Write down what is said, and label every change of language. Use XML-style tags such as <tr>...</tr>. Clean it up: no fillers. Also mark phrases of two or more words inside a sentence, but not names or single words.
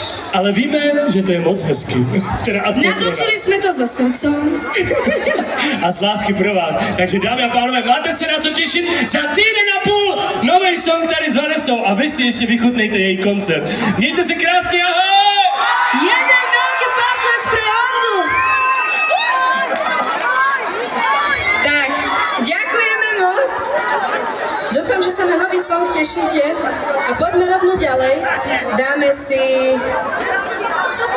<cs>Ale víme, že to je moc hezky. Teda aspoň pro nás. Natočili jsme to za srdcom. A z lásky pro vás. Takže dámy a pánové, máte se na co těšit. Za týden a půl nový song tady s Vanessou a vy si ještě vychutnejte její koncert. Mějte se krásně, ahoj!</cs> <sk>Jeden veľký potles pre Honzu. Tak, ďakujeme moc. Dúfam, že sa na nový song tešíte. A poďme rovno ďalej. Dáme si</sk>